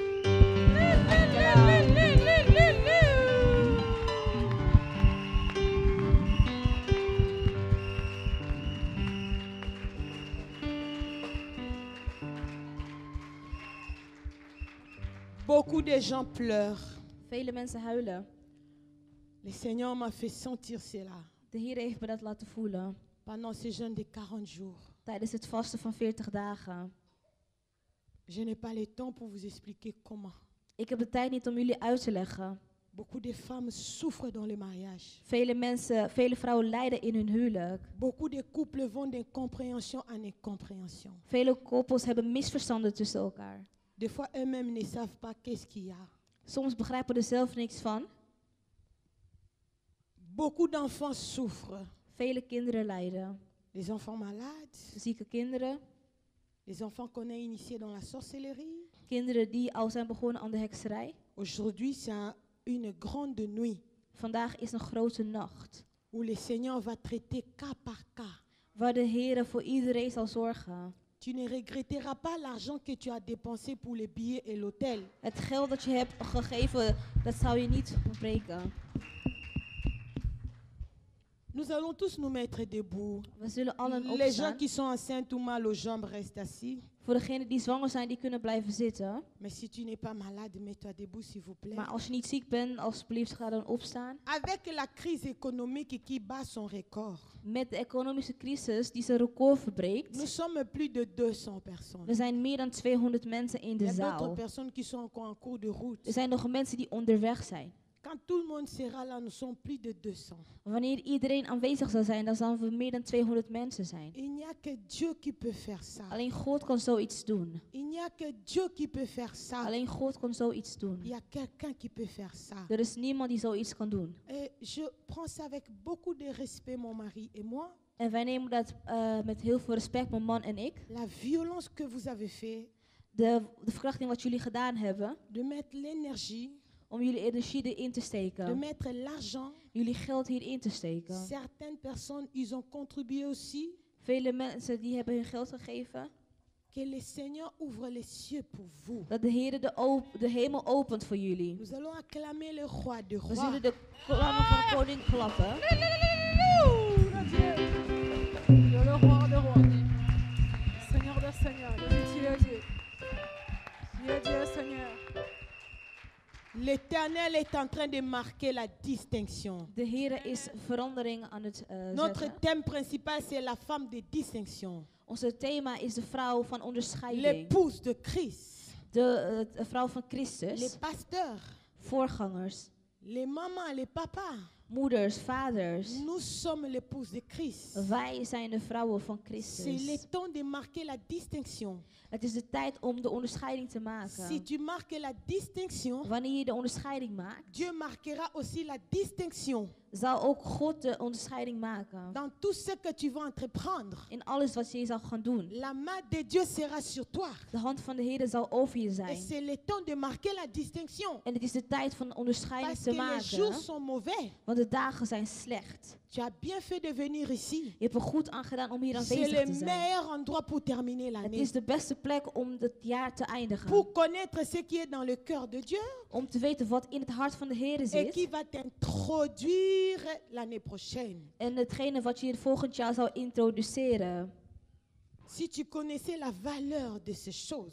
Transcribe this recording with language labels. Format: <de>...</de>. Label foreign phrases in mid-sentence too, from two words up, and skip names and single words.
<fr>Beaucoup de gens pleurent.</fr> <nl>Vele mensen huilen.</nl> <fr>Le Seigneur m'a fait sentir cela</fr> <nl>De Heer heeft me dat laten voelen</nl> <fr>pendant ce jeûne de 40 jours.</fr> <nl>tijdens het vasten van 40 dagen.</nl> <fr>Je n'ai pas le temps pour vous expliquer comment.</fr> <nl>Ik heb de tijd niet om jullie uit te leggen.</nl> <fr>Beaucoup de femmes souffrent dans le mariage.</fr> <nl>Vele vrouwen lijden in hun huwelijk.</nl> <fr>Beaucoup de couples vont d'incompréhension en incompréhension.</fr> <nl>Vele koppels hebben misverstanden tussen elkaar.</nl> <fr>Des fois, eux-mêmes ne savent pas qu'est-ce qu'il y a.</fr> <nl>Soms begrijpen we er zelf niks van.</nl> <fr>Beaucoup d'enfants souffrent.</fr> <nl>Vele kinderen lijden.</nl> <fr>Les enfants malades,</fr> <nl>Zieke kinderen.</nl> <fr>les enfants qu'on a initiés dans la sorcellerie.</fr> <nl>Kinderen die al zijn begonnen aan de hekserij.</nl> <fr>Aujourd'hui, c'est une grande nuit</fr> <nl>Vandaag is een grote nacht.</nl> <fr>où le Seigneur va traiter cas par cas.</fr> <nl>Waar de Heer voor iedereen zal zorgen.</nl> <fr>Tu ne regretteras pas l'argent que tu as dépensé pour les billets et l'hôtel.</fr> <nl>Het geld dat je hebt gegeven, dat zou je niet ontbreken.</nl> <fr>Nous allons tous nous mettre debout.</fr> <nl>We zullen allen</nl> <fr>Les gens</fr> <nl>opstaan.</nl> <fr>qui sont enceintes ou mal aux jambes restent assis.</fr> <nl>Voor degenen die zwanger zijn, die kunnen blijven zitten.</nl> <fr>Mais si tu n'es pas malade, mets-toi debout s'il vous plaît.</fr> <nl>Maar als je niet ziek bent, alsjeblieft ga dan opstaan.</nl> <fr>Avec la crise économique qui bat son record,</fr> <nl>Met de economische crisis die zijn record verbreekt.</nl> <fr>nous sommes plus de 200 personnes.</fr> <nl>Er zijn meer dan 200 mensen in</nl> <fr>Il</fr> <nl>de</nl> <fr>y a d'autres</fr> <nl>zaal.</nl> <fr>personnes qui sont encore en cours de route.</fr> <nl>Er zijn nog mensen die onderweg zijn.</nl> <fr>Quand tout le monde sera là, nous sommes plus de 200.</fr> <nl>Wanneer iedereen aanwezig zal zijn, dan zullen we meer dan 200 mensen zijn.</nl> <fr>Il n'y a que Dieu qui peut faire ça.</fr> <nl>Alleen God kan zoiets doen.</nl> <fr>Il n'y a que Dieu qui peut faire ça.</fr> <nl>Alleen God kan zoiets doen.</nl> <fr>Il y a quelqu'un qui peut faire ça.</fr> <nl>Er is niemand die zoiets kan doen.</nl> <fr>Et je prends ça avec beaucoup de respect, mon mari et moi.</fr> <nl>En wij nemen dat met heel veel respect, mijn man en ik.</nl> <fr>La violence que vous avez fait,</fr> <nl>De verkrachting wat jullie gedaan hebben,</nl> <fr>de mettre l'énergie,</fr> <nl>om jullie energie erin te</nl> <fr>de</fr> <nl>steken.</nl> <fr>mettre l'argent.</fr> <nl>Jullie geld hierin te steken.</nl> <fr>Certaines personnes, ils ont contribué aussi.</fr> <nl>Vele mensen die hebben hun geld gegeven.</nl> <fr>Que le Seigneur ouvre les cieux pour vous.</fr> <nl>Dat de Heer de hemel opent voor jullie.</nl> <fr>Nous allons acclamer le roi de</fr> <nl>We</nl> <fr>rois.</fr> <nl>zullen de klappen van de koning klappen.</nl> <fr>Le roi des rois. Seigneur des seigneurs. Dieu est Dieu. Dieu est Dieu, Seigneur. L'Éternel est en train de marquer la distinction.</fr> <nl>De Heer is verandering aan het</nl> <fr>Notre</fr> <nl>zetten.</nl> <fr>thème principal, c'est la femme de distinction.</fr> <nl>Onze thema is de vrouw van onderscheiding.</nl> <fr>L'épouse de Christ.</fr> <nl>De vrouw van</nl> <fr>Les</fr> <nl>Christus.</nl> <fr>pasteurs,</fr> <nl>Voorgangers.</nl> <fr>les mamans, les papas.</fr> <nl>Moeders, vaders.</nl> <fr>Nous sommes l'épouse de Christ.</fr> <nl>Wij zijn de vrouwen van</nl> <fr>C'est le</fr> <nl>Christus.</nl> <fr>temps de marquer la distinction.</fr> <nl>Het is de tijd om de onderscheiding te maken.</nl> <fr>Si tu marques la distinction,</fr> <nl>Wanneer je de onderscheiding maakt,</nl> <fr>Dieu marquera aussi la distinction</fr> <nl>zal ook God de onderscheiding maken.</nl> <fr>dans tout ce que tu vas entreprendre.</fr> <nl>In alles wat je zal gaan doen.</nl> <fr>La main de Dieu sera sur toi.</fr> <nl>De hand van de Heer zal over je</nl> <fr>Et</fr> <nl>zijn.</nl> <fr>c'est le temps de marquer la distinction.</fr> <nl>En het is de tijd van de onderscheiding</nl> <fr>Parce</fr> <nl>te</nl> <fr>que les jours</fr> <nl>maken.</nl> <fr>sont mauvais.</fr> <nl>Want de dagen zijn slecht.</nl> <fr>Tu as bien fait de venir ici.</fr> <nl>Je hebt er goed aan gedaan om hier</nl> <fr>C'est</fr> <nl>aanwezig te</nl> <fr>le</fr> <nl>zijn.</nl> <fr>meilleur endroit pour terminer</fr> <nl>Het</nl> <fr>l'année.</fr> <nl>is de beste plek om het jaar te eindigen.</nl> <fr>Pour connaître ce qui est dans le cœur de Dieu</fr> <nl>Om te weten wat in het hart van de Heer</nl> <fr>et qui</fr> <nl>zit.</nl> <fr>va t'introduire l'année prochaine.</fr> <nl>En hetgene wat je volgend jaar zal introduceren.</nl> <fr>Si tu connaissais la valeur de ces choses,</fr>